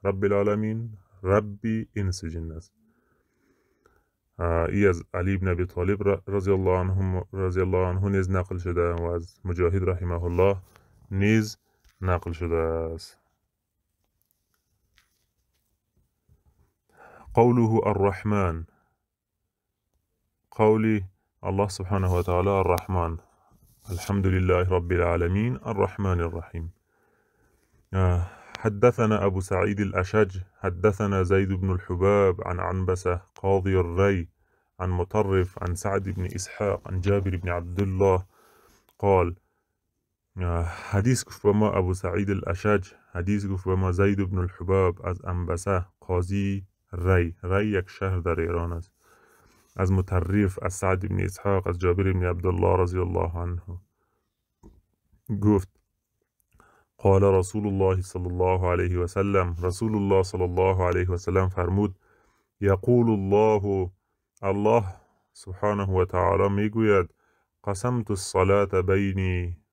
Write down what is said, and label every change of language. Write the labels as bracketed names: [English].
[Persian] رب العالمین ربی انس و جن است. ای از علی بن ابی طالب رضی الله عنه نیز نقل شده و از مجاهد رحمه الله نیز نقل شده است. [Arabic] قوله الرحمن، قول الله سبحانه وتعالى الرحمن، الحمد لله رب العالمين الرحمن الرحيم. حدثنا أبو سعيد الأشج حدثنا زيد بن الحباب عن عنبسة قاضي الري عن مطرف عن سعد بن إسحاق عن جابر بن عبد الله قال. [Persian] حدیث گفت به ما ابو سعید الاشج، حدیث گفت به ما زید بن الحباب از عنبسه قاضی ری یک شهر در ایران است، از مطرف از سعد بن اسحاق از جابر بن عبدالله رضی الله عنه گفت [Arabic] قال رسول الله صلی الله علیه و سلم، [Persian] رسول الله صلی الله علیه و سلم فرمود [Arabic] یقول الله سبحانه و تعالی [Persian] میگوید [Arabic] قسمت الصلاة بینی